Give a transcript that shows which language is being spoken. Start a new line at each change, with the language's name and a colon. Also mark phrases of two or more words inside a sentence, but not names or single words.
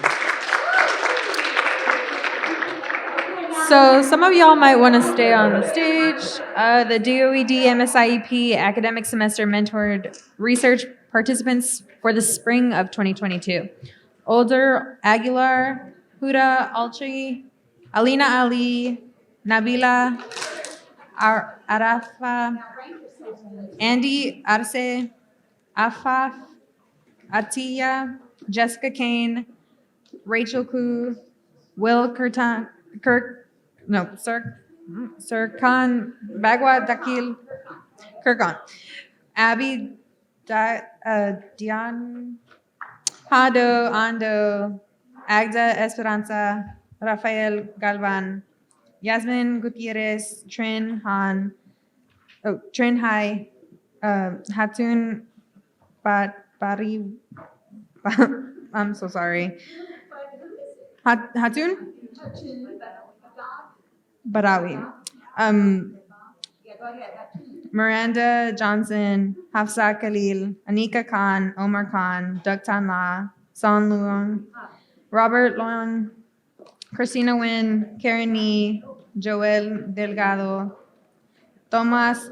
English: So some of y'all might want to stay on the stage. The DOED MSIEP academic semester mentored research participants for the spring of 2022. Older Aguilar, Huda Alchi, Alina Ali, Nabila Arafa, Andy Arce, Afaf, Atiya, Jessica Kane, Rachel Koo, Will Sirkan, Bagwa Dakil, Kirkan, Abby Dian, Hado, Ando, Agda Esperanza, Rafael Galvan, Yasmin Gutierrez, Trin Hai, Hatun Bari, I'm so sorry. Hatun Barawi. Miranda Johnson, Hafsa Khalil, Anika Khan, Omar Khan, Doug Tan La, Son Luong, Robert Luong, Christina Nguyen, Karen Nee, Joel Delgado, Tomas